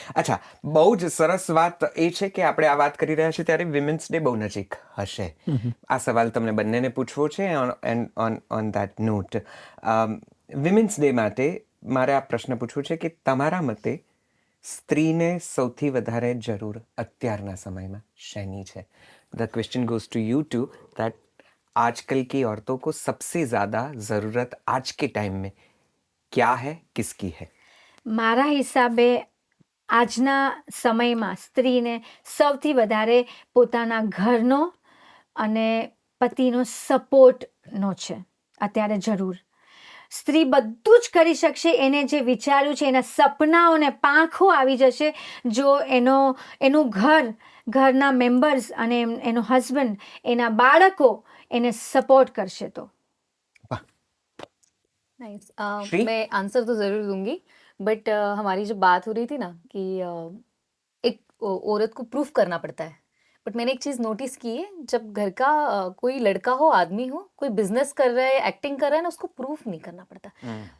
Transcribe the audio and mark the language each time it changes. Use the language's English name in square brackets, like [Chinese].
[Gujarati] અચ્છા, બહુ જ સરસ વાત એ છે કે આપણે આ વાત કરી રહ્યા છીએ ત્યારે વિમેન્સ ડે બહુ નજીક હશે. આ સવાલ તમને બંનેને પૂછવો છે [English] On that note. [Gujarati] Women's day માટે મારે આ પ્રશ્ન પૂછવું છે કે તમારા મતે સ્ત્રીને સૌથી વધારે જરૂર અત્યારના સમયમાં શેની છે? [English] the question goes to you two [Hindi] that आजकल की औरतों को सबसे ज़्यादा ज़रूरत आज के टाइम में क्या है, किसकी है? મારા હિસાબે આજના સમયમાં સ્ત્રીને સૌથી વધારે પોતાના ઘરનો અને પતિનો સપોર્ટનો છે અત્યારે જરૂર. સ્ત્રી બધું જ કરી શકશે. એને જે વિચાર્યું છે, એના સપનાઓને પાંખો આવી જશે જો એનું ઘરના મેમ્બર્સ અને એનો હસબન્ડ, એના બાળકો એને સપોર્ટ करશે तो. [English] Nice. [Hindi] श्री? मैं आंसर तो ज़रूर दूंगी, बट हमारी जो बात हो रही थी ना कि एक औरत को प्रूफ करना पड़ता है. बट मैंने एक चीज़ नोटिस की है, जब घर का कोई लड़का हो, आदमी हो, कोई बिजनेस कर रहा है, एक्टिंग कर रहा है ना, उसको प्रूफ नहीं करना पड़ता.